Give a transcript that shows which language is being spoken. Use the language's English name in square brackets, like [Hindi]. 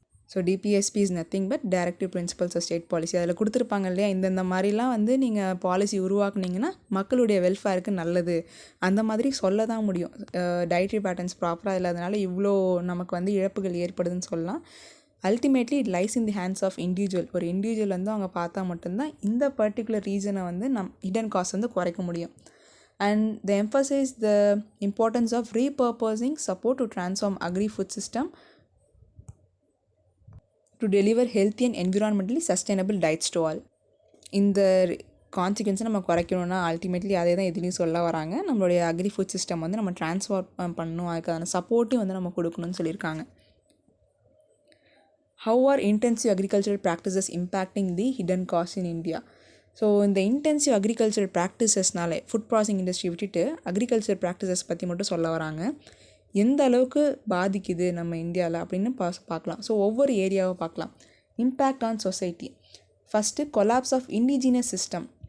[English] So DPSP is nothing but directive principles of state policy. [Tamil] அதில் கொடுத்துருப்பாங்க இல்லையா, இந்த மாதிரிலாம் வந்து நீங்கள் பாலிசி உருவாக்குனீங்கன்னா மக்களுடைய வெல்ஃபேருக்கு நல்லது, அந்த மாதிரி சொல்ல தான் முடியும். டயட்ரி பேட்டர்ன்ஸ் ப்ராப்பராக இல்லாதனால இவ்வளோ நமக்கு வந்து இழப்புகள் ஏற்படுதுன்னு சொல்லலாம். [English] Ultimately it lies in the hands of individual. [Tamil] ஒரு இண்டிவிஜுவல் வந்து அவங்க பார்த்தா மட்டும்தான் இந்த பர்டிகுலர் ரீசனை வந்து ஹிடன் காஸ்ட் வந்து குறைக்க முடியும். [English] And they emphasize the importance of repurposing support to transform agri-food system to deliver healthy and environmentally sustainable diets to all. [Tamil] இந்த கான்சிக்வன்ஸை நம்ம குறைக்கணும்னா அல்டிமேட்லி அதே தான் எதுலேயும் சொல்ல வராங்க. நம்மளுடைய அக்ரி ஃபுட் சிஸ்டம் வந்து நம்ம ட்ரான்ஸ்ஃபார்ம் பண்ணணும், அதுக்கான சப்போர்ட்டும் வந்து நம்ம கொடுக்கணும்னு சொல்லியிருக்காங்க. [English] How are intensive agricultural practices impacting the hidden costs in India? [Tamil] So இந்த intensive agriculture ப்ராக்டிசஸ்னாலே food processing industry விட்டுட்டு அக்ரிகல்ச்சர் ப்ராக்டிசஸ் பற்றி மட்டும் சொல்ல வராங்க. எந்த அளவுக்கு பாதிக்குது நம்ம இந்தியாவில் அப்படின்னு பார்க்கலாம். ஸோ ஒவ்வொரு ஏரியாவை பார்க்கலாம். [English] Impact on society. First collapse of indigenous system.